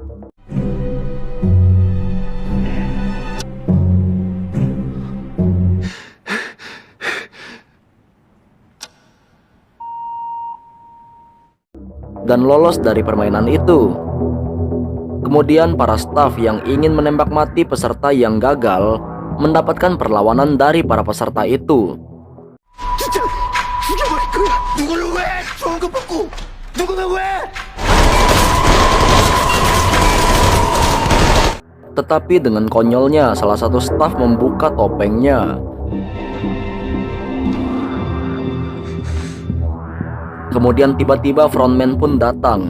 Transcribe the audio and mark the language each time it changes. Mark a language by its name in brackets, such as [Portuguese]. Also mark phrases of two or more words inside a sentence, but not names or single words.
[Indonesian] Dan lolos dari permainan itu. Kemudian para staf yang ingin menembak mati peserta yang gagal mendapatkan perlawanan dari para peserta itu. [Korean] 진짜 죽여버릴 거야. 누구를 왜? 좋은 거 먹고 누구는 왜? [Indonesian] Tetapi dengan konyolnya salah satu staf membuka topengnya. Kemudian tiba-tiba frontman pun datang.